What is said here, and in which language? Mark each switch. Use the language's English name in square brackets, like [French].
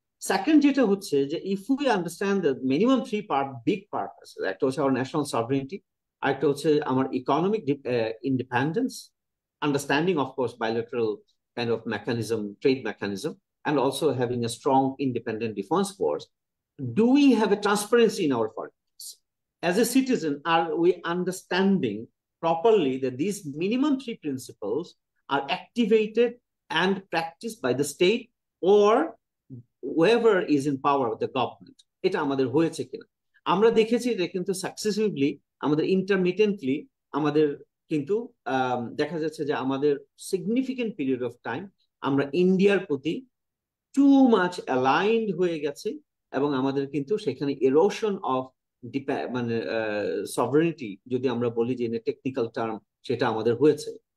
[English] second যেটা হচ্ছে যে if we understand the minimum three big purpose, [Bangla] একটা হচ্ছে আমার [English] national sovereignty, [Bangla] আরেকটা হচ্ছে আমার [English] Economic independence, understanding of course bilateral kind of mechanism, trade mechanism, and also having a strong independent defense force. Do we have a transparency in our foreign policy? As a citizen, are we understanding properly that these minimum three principles are activated and practiced by the state or whoever is in power of the government? [Bangla] এটা আমাদের হয়েছে কিনা আমরা দেখেছি যে কিন্তু successively আমাদের ইন্টারমিটেন্টলি আমাদের কিন্তু দেখা যাচ্ছে যে আমাদের সিগনিফিকেন্ট পিরিয়ড অফ টাইম আমরা ইন্ডিয়ার প্রতি [English] too much aligned [Bangla] হয়ে গেছে, এবং আমাদের কিন্তু সেখানে এরোশন অফ মানে সভারেনিটি যদি আমরা বলি যে টেকনিক্যাল টার্ম, সেটা আমাদের হয়েছে।